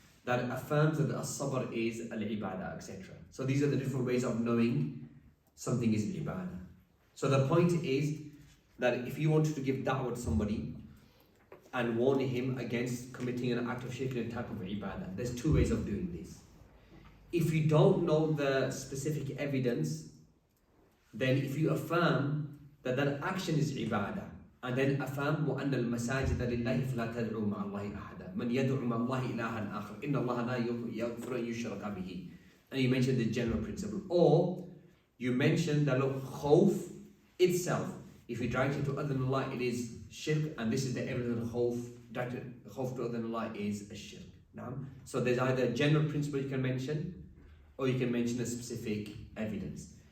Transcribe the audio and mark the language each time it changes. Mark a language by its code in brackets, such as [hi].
[en] That affirms that as-sabr is al-ibadah, etc. So these are the different ways of knowing something is ibadah. So the point is that if you wanted to give da'wah to somebody and warn him against committing an act of shirk and type of ibadah, there's two ways of doing this. If you don't know the specific evidence, then if you affirm that that action is ibadah, and then affirm [ar] وَأَنَّ الْمَسَاجِدَ لِلَّهِ فَلَا تَدْعُوا مَعَ اللَّهِ أَحَدًا مَنْ يَدْعُوا مَعَ اللَّهِ إِلَهًا آخَرَ إِنَّ اللَّهَ لَا يَغْفِرُ أَن يُشْرَكَ بِهِ. [en] And you mention the general principle. Or you mention that look, khawf itself, if you direct it to other than Allah, it is shirk, and this is the evidence of khawf, directed khawf to other than Allah is a shirk. So there's either a general principle you can mention, or you can mention a specific evidence.